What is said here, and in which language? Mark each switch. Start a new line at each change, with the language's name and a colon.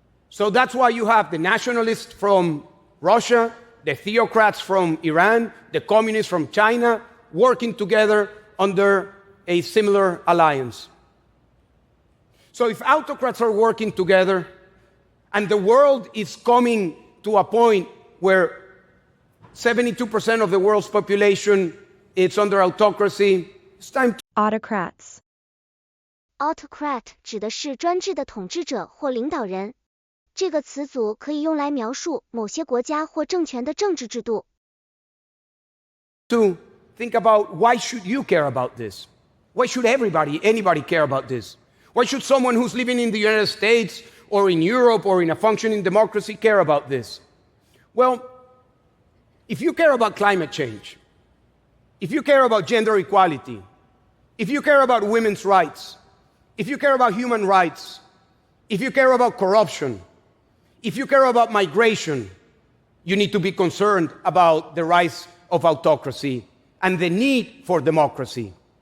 English: So that's why you have the nationalists from Russia, the theocrats from Iran, the communists from China, working together under a similar alliance. So if autocrats are working together, and the world is coming to a point where 72% of the world's population is under autocracy, it's time to... Autocrats.
Chinese: Autocrat 指的是专制的统治者或领导人。这个词组可以用来描述某些国家或政权的政治制度。
English: To think about why should you care about this? Why should anybody care about this? Why should someone who's living in the United States or in Europe or in a functioning democracy care about this? Well, if you care about climate change, if you care about gender equality, if you care about women's rights, if you care about human rights, if you care about corruption, if you care about migration, you need to be concerned about the rise of autocracy and the need for democracy.